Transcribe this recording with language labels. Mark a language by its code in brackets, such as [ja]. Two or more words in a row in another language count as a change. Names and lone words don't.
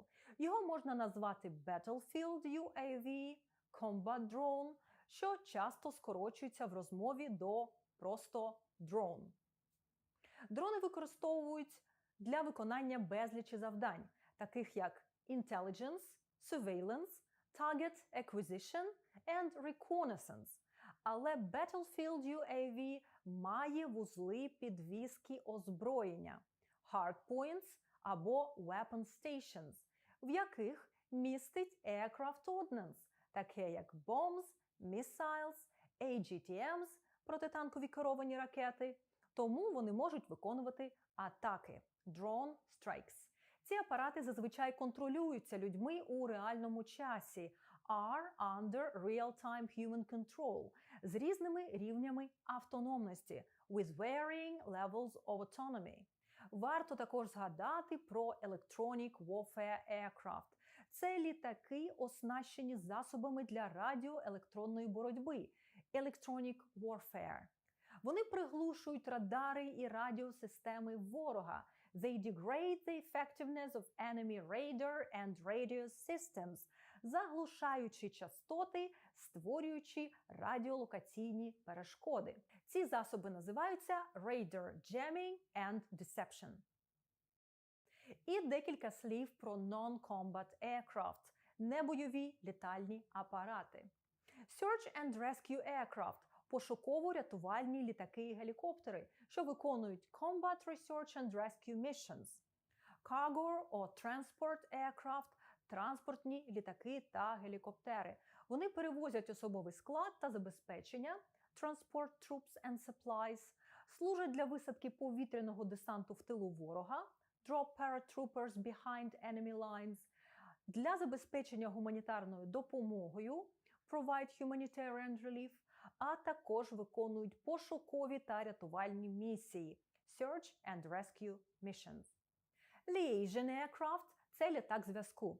[uk] Його можна назвати Battlefield UAV, [en] Combat Drone, [uk] що часто скорочується в розмові до просто drone. Дрони використовують для виконання безлічі завдань, таких як [en] intelligence, surveillance, target acquisition and reconnaissance. [uk] Але Battlefield UAV має вузли підвізки озброєння hardpoints або [en] weapon stations, [uk] в яких містить [en] aircraft ordnance, [uk] таке як [en] bombs, missiles, AGTMs – [uk] протитанкові керовані ракети, тому вони можуть виконувати атаки – [en] drone strikes. [uk] Ці апарати зазвичай контролюються людьми у реальному часі [en] are under real-time human control [uk] з різними рівнями автономності [en] with varying levels of autonomy. [uk] Варто також згадати про [en] Electronic Warfare Aircraft. [uk] Це літаки, оснащені засобами для радіоелектронної боротьби [en] Electronic Warfare. [uk] Вони приглушують радари і радіосистеми ворога. [en] They degrade the effectiveness of enemy radar and radio systems, [uk] заглушаючи частоти створюючи радіолокаційні перешкоди. Ці засоби називаються [en] Radar Jamming and Deception. [uk] І декілька слів про [en] Non-Combat Aircraft [uk] – небойові літальні апарати. [en] Search and Rescue Aircraft – [uk] пошуково-рятувальні літаки і гелікоптери, що виконують [en] Combat Research and Rescue Missions. Cargo or Transport Aircraft – [uk] транспортні літаки та гелікоптери. Вони перевозять особовий склад та забезпечення, [en] Transport Troops and Supplies, [uk] служать для висадки повітряного десанту в тилу ворога, [en] Drop Paratroopers behind enemy lines, [uk] для забезпечення гуманітарною допомогою, [en] Provide Humanitarian Relief, [uk] а також виконують пошукові та рятувальні місії, [en] Search and Rescue Missions. Liaison Aircraft – [uk] це літак зв'язку.